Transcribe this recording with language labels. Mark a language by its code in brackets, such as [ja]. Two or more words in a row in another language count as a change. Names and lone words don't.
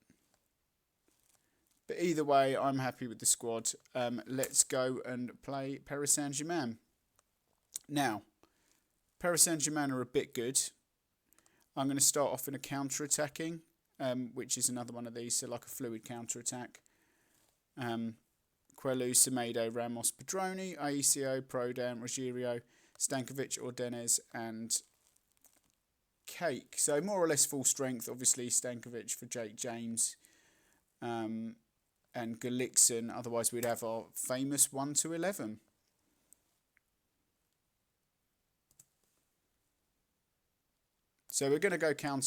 [en] But either way, I'm happy with the squad. Let's go and play Paris Saint-Germain. Now, Paris Saint-Germain are a bit good. I'm going to start off in a counter-attacking, which is another one of these, so like a fluid counter-attack. Quellu, Semedo, Ramos, Pedroni, Aisio, Prodan, Rogerio, Stankovic, Ordenes, and Cake. So more or less full strength. Obviously, Stankovic for Jake James and Gullikson. Otherwise, we'd have our famous 1 to 11. So we're going to go counter.